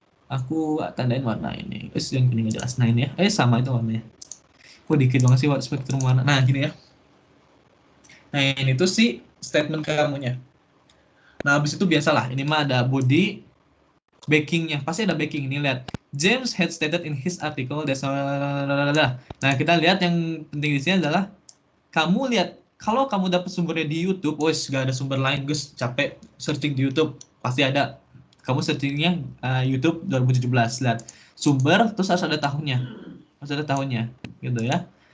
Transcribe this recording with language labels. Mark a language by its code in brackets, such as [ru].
[id] Aku tandain warna ini. Yang ini nggak jelas. Nah ini ya. Sama itu warnanya. Kok dikit banget sih spektrum warna. Nah gini ya. Nah ini tuh si statement kamunya. Nah habis itu biasalah. Ini mah ada body, backingnya. Pasti ada backing. Ini lihat. [en] James had stated in his article that. [id] Nah kita lihat yang penting di sini adalah kamu lihat. Kalau kamu dapat sumbernya di YouTube, wes gak ada sumber lain, Gus. Capek searching di YouTube, pasti ada. Kamu searchingnya YouTube 2017, lihat sumber, terus harus ada tahunnya, gitu ya.